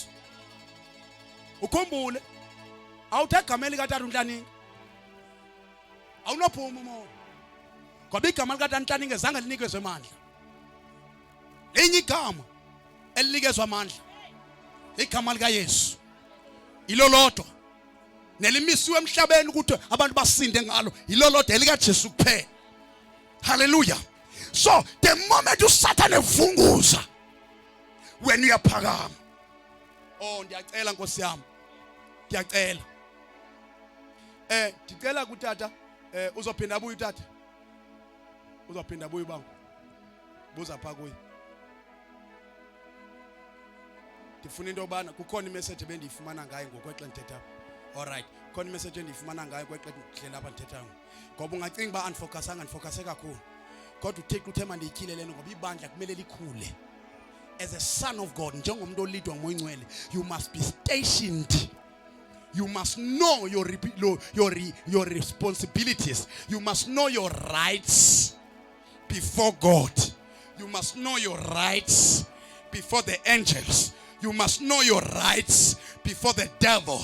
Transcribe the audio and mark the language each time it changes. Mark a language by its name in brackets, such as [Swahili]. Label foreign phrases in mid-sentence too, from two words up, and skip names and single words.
[Xhosa] Ukhumbule awuthe egameni likaTata uNhlaninga awunophuma umoya ngoba igama likaTata uNhlaninga zange linikezwe amandla. Linye igama elinikezwe amandla igama likaYesu. Ilo lodwa nelimisiwe emhlabeni ukuthi abantu basinde ngalo ilo lodwa elikaJesu kuphela. [English] Hallelujah. So the moment [Xhosa] uSathane evunguza [English] when uyaphakama. [Xhosa] Oh ndiyacela Nkosi yami. Ndiyacela. Ndicela kuTata uzophinda abuye uTata. Uzophinda abuye baba. Buza pha kuye. Ndifuna into yobana kukhona imessage bendiyifumana ngayo ngokwexa ndithetha. Alright. Khona imessage endiyifumana ngayo kwexa ndihlela apha ndithetha. Ngoba ungacinga ba andifocuse kakhulu. Kodwa uThixo uthe mandiyityile lena ngoba ibandla kumele likhule. [English] As a son of God, [Xhosa] njengomuntu olidwa nguMoya Oyingcwele, [English] you must be stationed. You must know your responsibilities. You must know your rights before God. You must know your rights before the angels. You must know your rights before the devil.